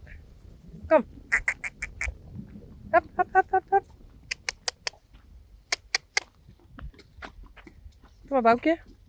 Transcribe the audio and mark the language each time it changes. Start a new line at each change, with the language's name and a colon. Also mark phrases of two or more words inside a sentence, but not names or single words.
English: Come. Up, up, up, up, up.
Dutch: Kom maar, Boukje.